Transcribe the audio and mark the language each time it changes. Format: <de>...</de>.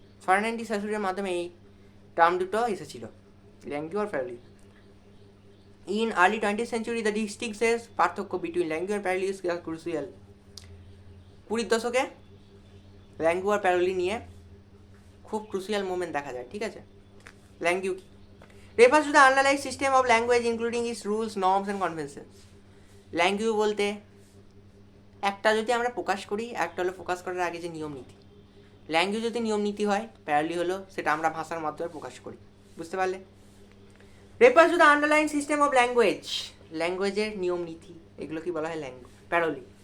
<bn>ফার্নান্ড D সাসুরির মাধ্যমে এই term দুটো এসেছিল, language আর প্যারোলি।</bn> <en>In early 20th century, the distinctions, পার্থক্য between language আর parole is crucial.</en> <bn>20 দশকে ল্যাঙ্গুয়েজ আর প্যারোলি নিয়ে খুব ক্রুশিয়াল মোমেন্ট দেখা যায়, ঠিক আছে? ল্যাঙ্গুয়েজ কি?</bn> <en>refers to the underlying system of language including its rules, norms and conventions.</en> <bn>Language বলতে একটা যদি আমরা প্রকাশ করি, একটা হলো প্রকাশ করার আগে যে নিয়ম নীতি। ল্যাঙ্গুয়েজ যদি নিয়ম নীতি হয়, প্যারোলি হলো সেটা আমরা ভাষার মাধ্যমে প্রকাশ করি, বুঝতে পারলে? refers to the underlying system of language, ল্যাঙ্গুয়েজের নিয়ম নীতি, এগুলো কি বলা হয়? প্যারোলি।</bn>